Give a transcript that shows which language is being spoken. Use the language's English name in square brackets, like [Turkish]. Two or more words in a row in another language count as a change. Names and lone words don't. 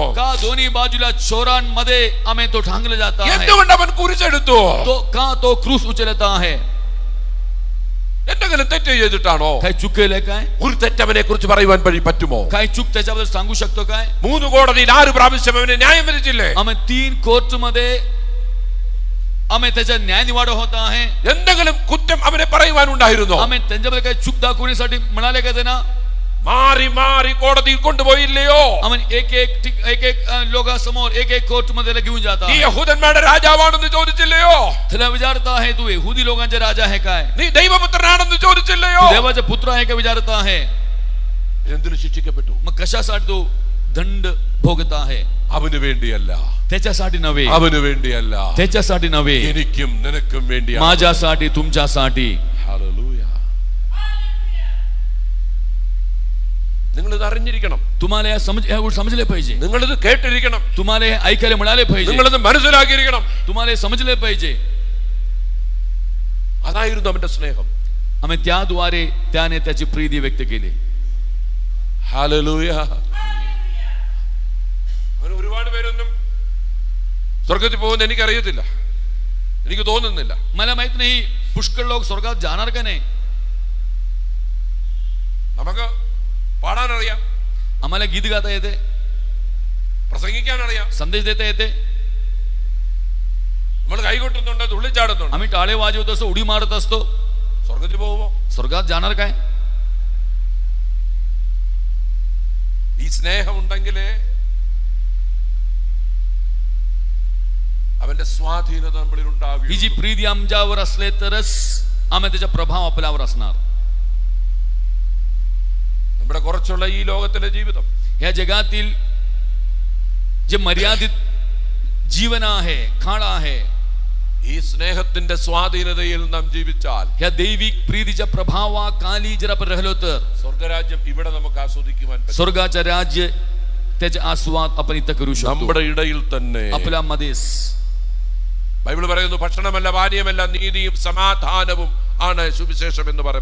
[Marathi] का दोन्ही बाजूला चोरांमध्ये आमेन तो ठांगला जात आहे. [Malayalam] എന്തുകൊണ്ട് അവൻ കുരിശെടുത്തു? [Marathi] तो का तो क्रूस उचलत आहे. [Malayalam] എന്തെങ്കിലും തെറ്റ് ചെയ്തിട്ടാണോ? [Marathi] काय चूक केलंय काय? [Malayalam] ഒരു തെറ്റവനെ കുറിച്ച് പറയുവാൻ പറ്റുമോ? [Marathi] काय चूक त्याच्याबद्दल सांगू शकतो काय? [Malayalam] 3 കോടതിയിൽ 6 പ്രാവശ്യം അവനെ ന്യായം വിധിച്ചില്ലേ? [Marathi] आम्ही 3 कोर्ट मध्ये आम्ही त्याचा न्याय निवाडा होता आहे. [Malayalam] എന്തെങ്കിലും കുറ്റം അവനെ പറയുവാനുണ്ടായിരുന്നോ? [Marathi] आम्ही त्यांच्यामध्ये काय चूक दाखवण्यासाठी म्हणाले का त्यांना? [Malayalam] മാറി മാറി കോടതിയിൽ കൊണ്ടുപോയില്ലയോ? [Marathi] आम्ही एक लोकांसमोर एक कोर्ट मध्ये घेऊन जाता. [Malayalam] നീ യഹൂദന്മാരുടെ രാജാവാണെന്ന് ചോദിച്ചില്ലയോ? [Marathi] त्याला विचारता आहे तू यहुदी लोकांचे राजा आहे काय? [Malayalam] നീ ദൈവപുത്രനാണെന്ന് ചോദിച്ചില്ലയോ? [Marathi] देवाचे पुत्र आहे का विचारता आहे? [Malayalam] എന്തിനു ശിക്ഷിക്കപ്പെട്ടു? [Marathi] मग कशासाठी तो दंड भोगत आहे? [Malayalam] അവന് വേണ്ടിയല്ല, [Marathi] त्याच्यासाठी नव्हे, [Malayalam] അവന് വേണ്ടിയല്ല, [Marathi] त्याच्यासाठी नव्हे, [Malayalam] എനിക്കും നിനക്കും വേണ്ടിയാണ്, [Marathi] माझ्यासाठी तुमच्यासाठी. [Malayalam] ഹല്ലേലൂയ. നിങ്ങൾ ഇത് അറിഞ്ഞിരിക്കണം, [Marathi] तुम्हाला या गोष्टी समजले पाहिजे, [Malayalam] നിങ്ങൾ ഇത് കേട്ടിരിക്കണം, [Marathi] तुम्हाला हे ऐकायला मिळाले पाहिजे, [Malayalam] നിങ്ങൾ ഇത് മനസ്സിലാക്കിയിരിക്കണം. [Marathi] तुम्हाला हे समजले पाहिजे. [Malayalam] അതായിരുന്നു അവന്റെ സ്നേഹം. [Marathi] आम्ही त्याद्वारे त्याने त्याची प्रीती व्यक्त केली. [Malayalam] ഹല്ലേലൂയ. അങ്ങനെ ഒരുപാട് പേരൊന്നും സ്വർഗത്തിൽ പോകുന്ന എനിക്കറിയത്തില്ല, എനിക്ക് തോന്നുന്നില്ല. [Marathi] मला माहित नाही पुष्कळ लोक स्वर्गात जाणार का नाही. [Malayalam] നമുക്ക് പാടാനറിയാം, [Marathi] आम्हाला गीत गाता येते, [Malayalam] പ്രസംഗിക്കാനറിയാം, [Marathi] संदेश देता येते, [Malayalam] നമ്മൾ കൈകൊട്ടുന്നുണ്ട്, തുള്ളിച്ചാടുന്നുണ്ട്. [Marathi] आम्ही टाळे वाजवत असतो, उडी मारत असतो. [Malayalam] സ്വർഗത്തിൽ പോകുമോ? [Marathi] स्वर्गात जाणार काय? [Malayalam] ഈ സ്നേഹം ഉണ്ടെങ്കിലേ അവന്റെ സ്വാധീനത നമ്മളിൽ ഉണ്ടാകും. [Marathi] ही जी प्रीती आमच्यावर असले तरच आम्ही त्याचा प्रभाव आपल्यावर असणार. [Malayalam] നമ്മുടെ കുറച്ചുള്ള ഈ ലോകത്തിലെ ജീവിതം, [Marathi] या जगातील जे मर्यादित जीवन आहे, काळ आहे, [Malayalam] ഈ സ്നേഹത്തിന്റെ സ്വാധീനതയിൽ നാം ജീവിച്ചാൽ, [Marathi] या दैविक प्रीतीच्या प्रभावाखाली जर आपण राहिलो तर [Malayalam] സ്വർഗരാജ്യം ഇവിടെ നമുക്ക് ആസ്വദിക്കുവാൻ പറ്റും. [Marathi] स्वर्गाचं राज्य त्याचे आस्वाद आपण इथं करू शकतो, [Malayalam] നമ്മുടെ ഇടയിൽ തന്നെ. [Marathi] आपल्यामध्येच. [Malayalam] ബൈബിൾ പറയുന്നു, ഭക്ഷണമല്ല പാനീയമല്ല നീതിയും സമാധാനവും ആണ് സുവിശേഷം എന്ന് പറയും.